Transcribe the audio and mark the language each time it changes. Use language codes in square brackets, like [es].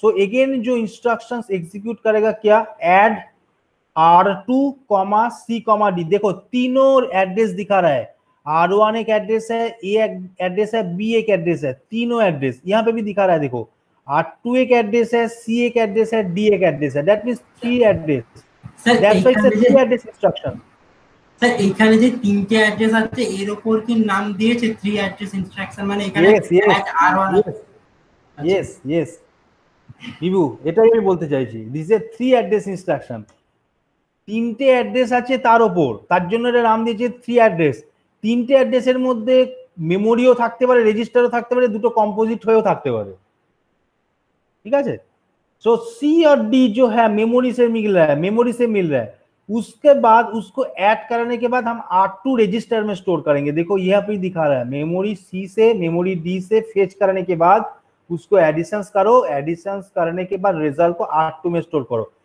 [en] so again [hi] जो instructions execute करेगा क्या, ऐड R2, C, D। देखो तीनों एड्रेस दिखा रहा है, R1 एक एड्रेस है, A एड्रेस है, B एक एड्रेस है, तीनों एड्रेस यहाँ पे भी दिखा रहा है। देखो R2 एक एड्रेस है, C एक एड्रेस है, D एक एड्रेस है। [en] That means 3 address. That's why it's a 3 address instruction. [bn] Sir এখানে যে তিনটে অ্যাড্রেস আছে এর উপর কি নাম দিয়েছে 3 অ্যাড্রেস ইনস্ট্রাকশন, মানে এখানে R1 yes বিভু, এটাই আমি বলতে চাইছি, [en] This is 3 address instruction. [bn] তিনটে অ্যাড্রেস আছে তার উপর, তার জন্য এর নাম দিয়েছে 3 অ্যাড্রেস। তিনটে অ্যাড্রেসের মধ্যে মেমোরিও থাকতে পারে, রেজিস্টারও থাকতে পারে, দুটো কম্पोजिट হয়েও থাকতে पारे, [hi] ठीक है। सो C और D जो है मेमोरी से मिल रहा है, उसके बाद उसको ऐड करने के बाद हम R2 रजिस्टर में स्टोर करेंगे। देखो यहाँ पे दिखा रहा है मेमोरी C से मेमोरी D से फेच करने के बाद उसको एडिशंस करो, एडिशंस करने के बाद रिजल्ट को R2 में स्टोर करो।